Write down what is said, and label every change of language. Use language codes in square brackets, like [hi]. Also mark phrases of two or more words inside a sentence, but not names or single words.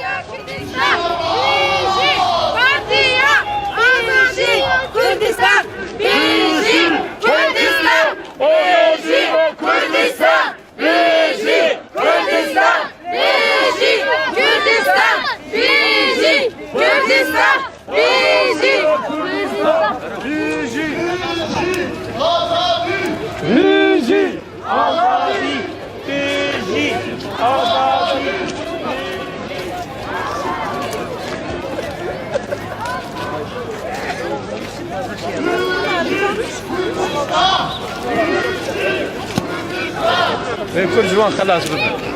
[tr] Kurdistan, Birleşik Kurdistan, Birleşik Kurdistan, Birleşik Kurdistan, Birleşik Kürdistan, Birleşik Kürdistan, Birleşik Kürdistan, Birleşik Azadi, Birleşik Azadi. [ar] كل جوان خلاص بدنا